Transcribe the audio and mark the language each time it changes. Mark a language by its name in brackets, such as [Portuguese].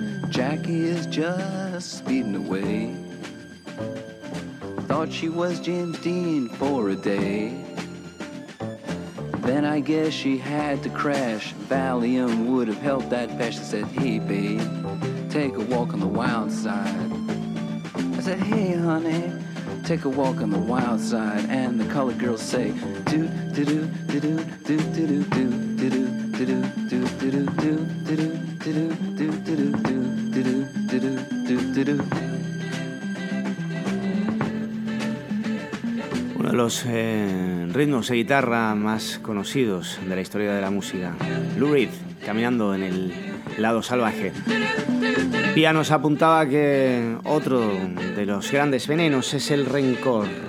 [English] Jackie is just speeding away. Thought she was James Dean for a day. Then I guess she had to crash. Valium would have helped that patch. I said, hey babe, take a walk on the wild side. I said, hey honey, take a walk on the wild side. And the colored girls say, do do do do do do do do do do do do do do do do do do do do do do do do do. [Spanish] Uno de los ritmos de guitarra más conocidos de la historia de la música. Lou Reed, caminando en el lado salvaje. Pia nos apuntaba que otro de los grandes venenos es el rencor.